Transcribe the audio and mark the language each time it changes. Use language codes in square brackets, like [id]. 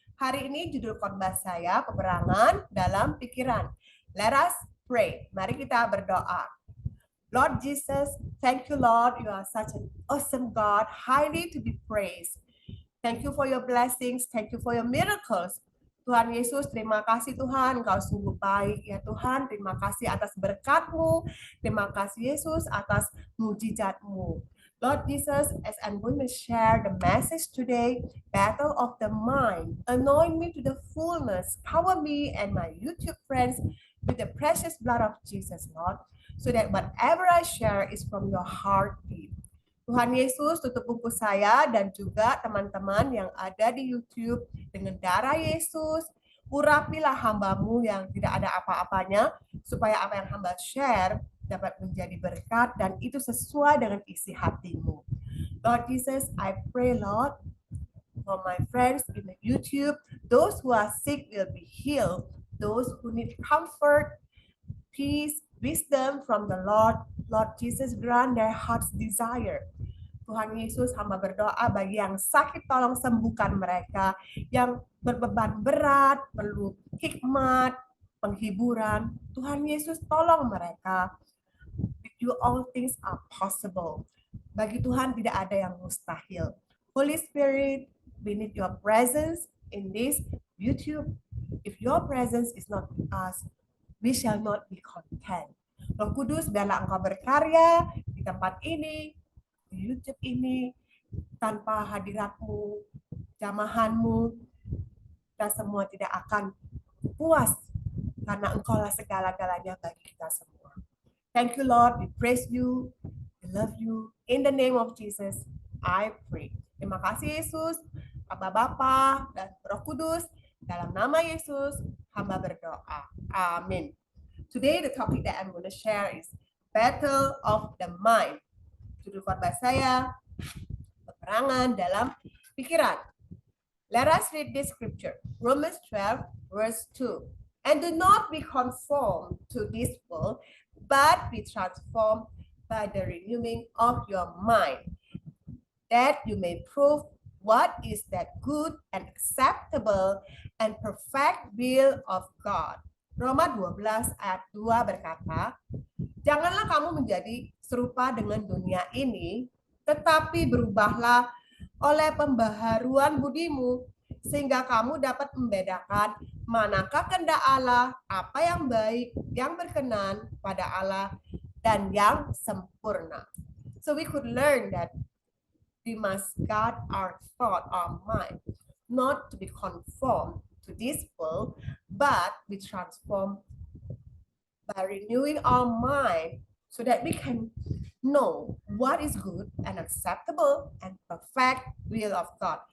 [id] Hari ini judul khotbah saya peperangan dalam pikiran. [en] Let us pray. [id] Mari kita berdoa. [en] Lord Jesus, thank you Lord, you are such an awesome God, highly to be praised. Thank you for your blessings, thank you for your miracles. [id] Tuhan Yesus, terima kasih Tuhan, Engkau sungguh baik ya Tuhan. Terima kasih atas berkat-Mu. Terima kasih Yesus atas mujizat-Mu. [en] Lord Jesus, as I'm going to share the message today, Battle of the Mind, anoint me to the fullness, cover me and my YouTube friends with the precious blood of Jesus, Lord, so that whatever I share is from your heartbeat. [id] Tuhan Yesus, tutup buku saya dan juga teman-teman yang ada di YouTube dengan darah Yesus. Urapilah hamba-Mu yang tidak ada apa-apanya, supaya apa yang hamba share dapat menjadi berkat dan itu sesuai dengan isi hati-Mu. [en] Lord Jesus, I pray Lord, for my friends in the YouTube, those who are sick will be healed, those who need comfort, peace, wisdom from the Lord. Lord Jesus, grant their heart's desire. [id] Tuhan Yesus, hamba berdoa bagi yang sakit, tolong sembuhkan mereka. Yang berbeban berat, perlu hikmat, penghiburan. Tuhan Yesus, tolong mereka. [en] With you all things are possible. [id] Bagi Tuhan tidak ada yang mustahil. [en] Holy Spirit, we need your presence in this YouTube. If your presence is not with us, we shall not be content. [id] Roh Kudus, biarlah Engkau berkarya di tempat ini, di YouTube ini. Tanpa hadirat-Mu, jamahan-Mu, kita semua tidak akan puas, karena Engkau-lah segala-galanya bagi kita semua. [en] Thank you Lord, we praise you, we love you. In the name of Jesus, I pray. [id] Terima kasih Yesus, Bapa dan Roh Kudus. Dalam nama Yesus, hamba berdoa. Amin. [en] Today the topic that I'm going to share is Battle of the Mind. [id] Judul khotbah saya, peperangan dalam pikiran. [en] Let us read this scripture. Romans 12 verse 2. And do not be conformed to this world, but be transformed by the renewing of your mind, that you may prove what is that good and acceptable and perfect will of God. [id] Roma 12 ayat 2 berkata, janganlah kamu menjadi serupa dengan dunia ini, tetapi berubahlah oleh pembaharuan budimu, sehingga kamu dapat membedakan manakah kehendak Allah, apa yang baik, yang berkenan pada Allah, dan yang sempurna. [en] So we could learn that we must guard our thought, our mind, not to be conformed to this world, but be transformed by renewing our mind so that we can know what is good and acceptable and perfect will of God.